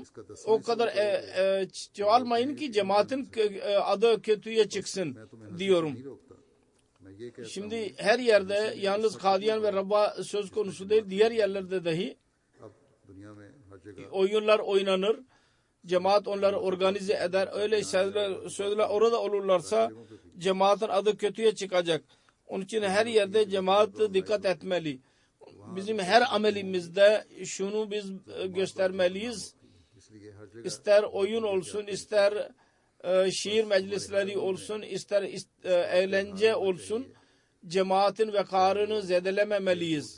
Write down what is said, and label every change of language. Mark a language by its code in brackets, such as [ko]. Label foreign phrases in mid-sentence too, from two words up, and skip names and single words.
[tr] O kadar çoğalmayın ki cemaatin adı kötüye çıksın diyorum. [ur] نہیں روکتا میں یہ کہتا [tr] Şimdi her yerde yalnız Kadiyan ve Rabba söz konusu değil, diğer yerlerde dahi [ur] اب دنیا میں ہر جگہ [tr] oyunlar oynanır Cemaat onları organize eder. Öyle sözler orada olurlarsa cemaatin adı kötüye çıkacak. Onun için her yerde cemaat dikkat etmeli. Bizim her amelimizde şunu biz göstermeliyiz. İster oyun olsun, ister şiir meclisleri olsun, ister eğlence olsun, cemaatin vekarını zedelememeliyiz.